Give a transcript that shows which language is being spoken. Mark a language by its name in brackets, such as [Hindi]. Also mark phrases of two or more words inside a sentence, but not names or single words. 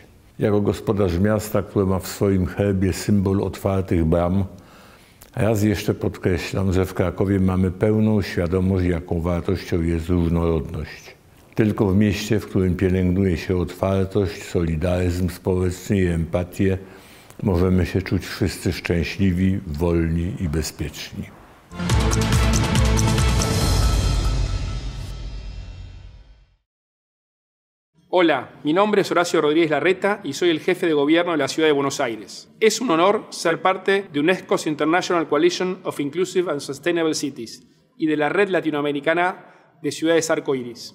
[Polish] Jako gospodarz miasta, które ma w swoim herbie symbol otwartych bram, raz jeszcze podkreślam, że w Krakowie mamy pełną świadomość, jaką wartością jest różnorodność. Tylko w mieście, w którym pielęgnuje się otwartość, solidaryzm społeczny i empatię, możemy się czuć wszyscy szczęśliwi, wolni i bezpieczni. [Spanish] Hola, mi nombre es Horacio Rodríguez Larreta y soy el jefe de gobierno de la ciudad de Buenos Aires. Es un honor ser parte de UNESCO's International Coalition of Inclusive and Sustainable Cities y de la Red Latinoamericana de Ciudades Arcoíris.